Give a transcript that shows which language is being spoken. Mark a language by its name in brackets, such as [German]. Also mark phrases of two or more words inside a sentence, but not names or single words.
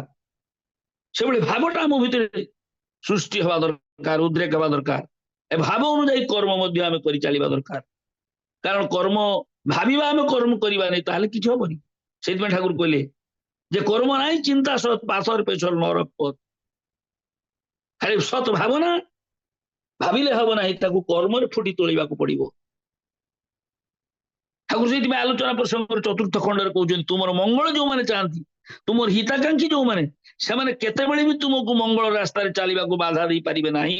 [Odia] ସେଭଳି ଭାବଟା ଆମ ଭିତରେ ସୃଷ୍ଟି ହେବା ଦରକାର, ଉଦ୍ରେକ ହେବା ଦରକାର। ଏ ଭାବ ଅନୁଯାୟୀ କର୍ମ ମଧ୍ୟ ଆମେ କରି ଚାଲିବା ଦରକାର। କାରଣ କର୍ମ ଭାବିବା ଆମେ କର୍ମ କରିବା ନାହିଁ ତାହେଲେ କିଛି ହବନି। ସେଇଥିପାଇଁ ଠାକୁର କହିଲେ ଯେ କର୍ମ ନାହିଁ ଚିନ୍ତା ସତ୍ ପାଶର ପେଛର ନରକ ପଥ। ଖାଲି ସତ୍ ଭାବନା ଭାବିଲେ ହବ ନାହିଁ, ତାକୁ କର୍ମରେ ଫୁଟି ତୋଳିବାକୁ ପଡିବ। ଠାକୁର ସେଇଥିପାଇଁ ଆଲୋଚନା ପ୍ରସଙ୍ଗରେ 4ର୍ଥ ଖଣ୍ଡରେ କହୁଛନ୍ତି ତୁମର ମଙ୍ଗଳ ଯୋଉମାନେ ଚାହାନ୍ତି, ତୁମର ହିତାକାଂକ୍ଷୀ ଯୋଉମାନେ, ସେମାନେ କେତେବେଳେ ବି ତୁମକୁ ମଙ୍ଗଳ ରାସ୍ତାରେ ଚାଲିବାକୁ ବାଧା ଦେଇପାରିବେ ନାହିଁ।